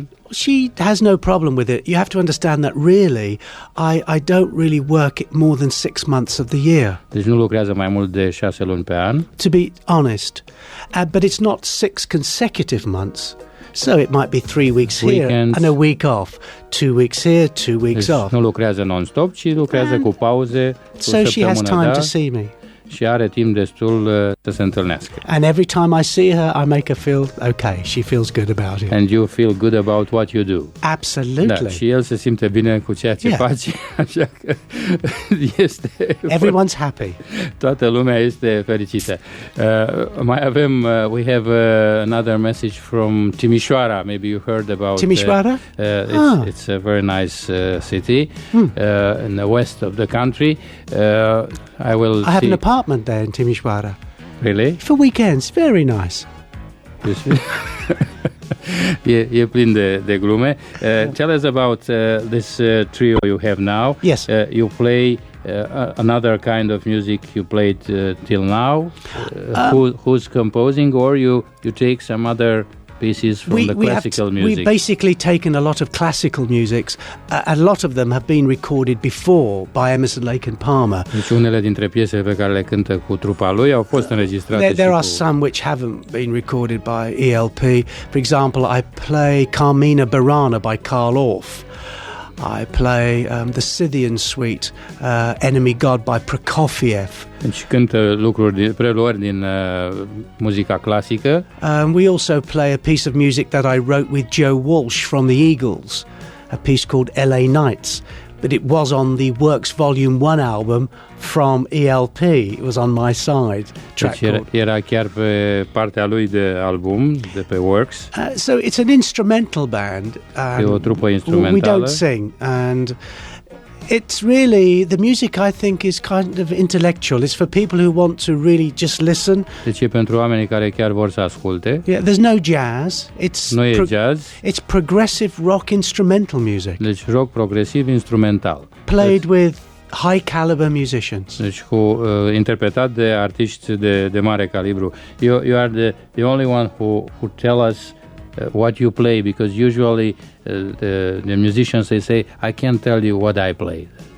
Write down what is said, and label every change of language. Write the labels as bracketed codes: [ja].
[en] She has no problem with it. You have to understand that really, I don't really work more than 6 months of the year. [ro] Deci nu lucrează mai mult de 6 luni pe an. [en] To be honest, but it's not 6 consecutive months. So it might be 3 weeks here and a week off, 2 weeks here, 2 weeks off. [ro] Nu lucrează non-stop, ci lucrează cu pauze. [en] So she has time to see me. [ro] Și are timp destul să se întâlnească. [en] And every time I see her, I make her feel okay. She feels good about it. And you feel good about what you do. Absolutely. [ro] Da, și el se simte bine cu ceea ce face, așa că este... [en] Everyone's happy. [ro] Toată lumea este fericită. Mai avem, [en] we have another message from Timișoara. Maybe you heard about... Timișoara? It's a very nice city in the west of the country. I have an apartment there in Timișoara. Really? For weekends. Very nice. [ro] E plin de glume. [en] Tell us about this trio you have now. Yes. You play another kind of music you played till now. Who's composing, or you take some other pieces from the classical music. We've basically taken a lot of classical musics. A lot of them have been recorded before by Emerson, Lake and Palmer. [ro] Deci unele dintre piesele pe care le cântă cu trupa lui au fost înregistrate. [en] There are some which haven't been recorded by ELP. For example, I play Carmina Burana by Carl Orff. I play the Scythian Suite, Enemy God by Prokofiev. [ro] Deci cântă preluări din muzica clasică. [en] We also play a piece of music that I wrote with Joe Walsh from the Eagles, a piece called LA Nights. But it was on the Works Volume 1 album from ELP. It was on my side. Track [ro] deci era chiar pe partea lui de album, de pe Works. [en] So it's an instrumental band. [ro] E o trupă instrumentală. [en] We don't sing, and it's really, the music I think is kind of intellectual. It's for people who want to really just listen. [ro] Deci e pentru oamenii care chiar vor să asculte. [en] Yeah, there's no jazz. [ro] Nu e jazz. [en] It's progressive rock instrumental music. [ro] Deci rock progresiv instrumental. [en] Played with high caliber musicians. [ro] Deci cu interpretat de artiști de mare calibru. [en] You are the only one who tell us what you play, because usually the musicians, they say, I can't tell you what I play.